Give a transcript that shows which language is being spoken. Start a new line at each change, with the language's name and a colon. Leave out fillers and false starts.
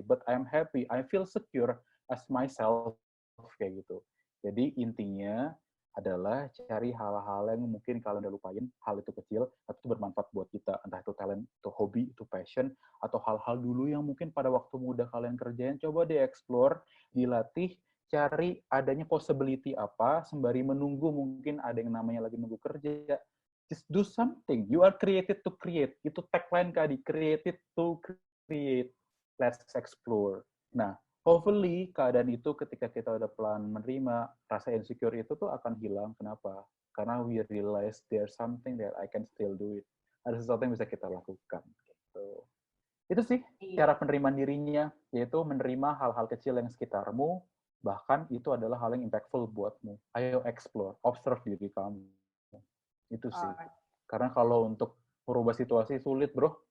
English: But I'm happy, I feel secure as myself,
Indonesian: kayak gitu. Jadi intinya adalah cari hal-hal yang mungkin kalian udah lupain, hal itu kecil, tapi itu bermanfaat buat kita. Entah itu talent, itu hobi, itu passion, atau hal-hal dulu yang mungkin pada waktu muda kalian kerjain, coba di-explore, dilatih, cari adanya possibility apa, sembari menunggu mungkin ada yang namanya lagi nunggu kerja.
English: Just do something. You are created to create.
Indonesian: Itu tagline Kak Adi,
English: created to create. Let's explore.
Indonesian: Nah, hopefully keadaan itu ketika kita udah pelan menerima, rasa insecure itu tuh akan hilang. Kenapa? Karena
English: we realize there's something that I can still do it.
Indonesian: Ada sesuatu yang bisa kita lakukan. Gitu. Itu sih cara penerimaan dirinya, yaitu menerima hal-hal kecil yang sekitarmu, bahkan itu adalah hal yang impactful buatmu. Ayo explore, observe diri kamu. Itu sih. Karena kalau untuk merubah situasi sulit, bro.